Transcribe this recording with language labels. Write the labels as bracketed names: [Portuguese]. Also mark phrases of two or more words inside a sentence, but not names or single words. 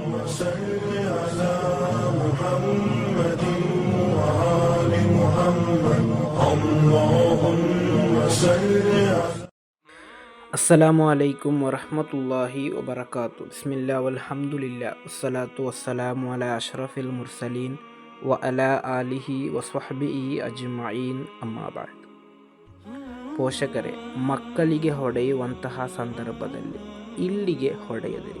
[Arabic] صل على محمد وآل محمد اللهم صل على السلام عليكم ورحمة الله وبركاته. بسم الله والحمد لله والصلاة والسلام على أشرف المرسلين وعلى آله وصحبه أجمعين أما بعد. [Kannada] ಪೋಷಕರೇ, ಮಕ್ಕಳಿಗೆ ಹೊಡೆಯುವಂತಹ ಸಂದರ್ಭದಲ್ಲಿ ಇಲ್ಲಿಗೆ ಹೊಡೆಯದಿರಿ.